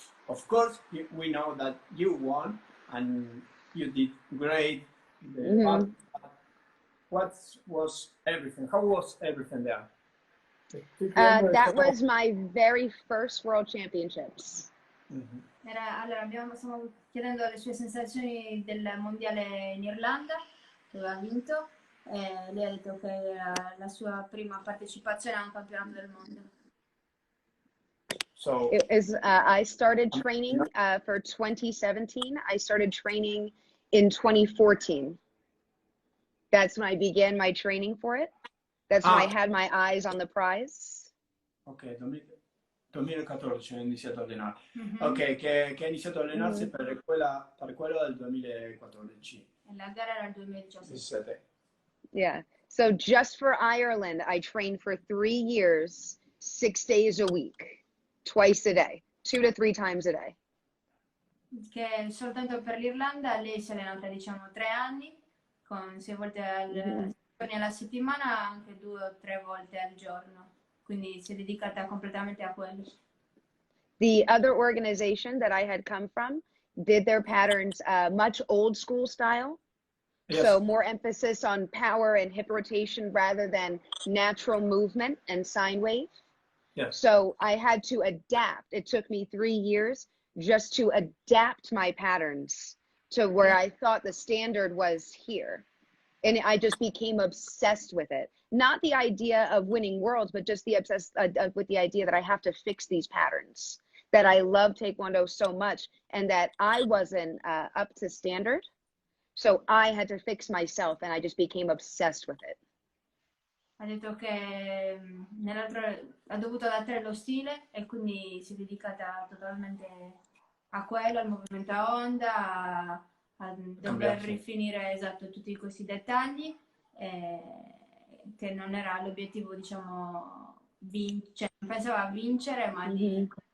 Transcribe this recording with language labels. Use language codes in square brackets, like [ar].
[en] Of course, we know that you won and you did great. What was everything? How was everything there? That was my very first World Championships. [it] Allora, stiamo chiedendo le sue sensazioni del mondiale in Irlanda, dove ha vinto, e lei ha detto che era la sua prima partecipazione a un campionato del mondo. [en] So it is, I started training for 2017. I started training in 2014. That's when I began my training for it. That's when I had my eyes on the prize. [it] Ok, 2014 ha iniziato a allenare. Ok, che ha iniziato a allenarsi per quello del 2014. La gara era il 2017. [en] Yeah. So just for Ireland, I trained for 3 years, 6 days a week, twice a day, 2 to 3 times a day. [it] Che soltanto per l'Irlanda lei si è allenata, diciamo, 3 anni, con 6 volte alla settimana, anche 2 o 3 volte al giorno. Quindi si è dedicata completamente a quello. [en] The other organization that I had come from did their patterns much old school style. Yes. So more emphasis on power and hip rotation rather than natural movement and sine wave. Yes. So I had to adapt. It took me 3 years just to adapt my patterns to where I thought the standard was here. And I just became obsessed with it. Not the idea of winning worlds, but just the obsessed with the idea that I have to fix these patterns. that I love Taekwondo so much and that I wasn't up to standard. So I had to fix myself and I just became obsessed with it. [it] Ha detto che ha dovuto adattare lo stile e quindi si è dedicata totalmente a quello, al movimento a onda, a dover rifinire esatto tutti questi dettagli, che non era l'obiettivo, diciamo, cioè, non pensava a vincere, ma di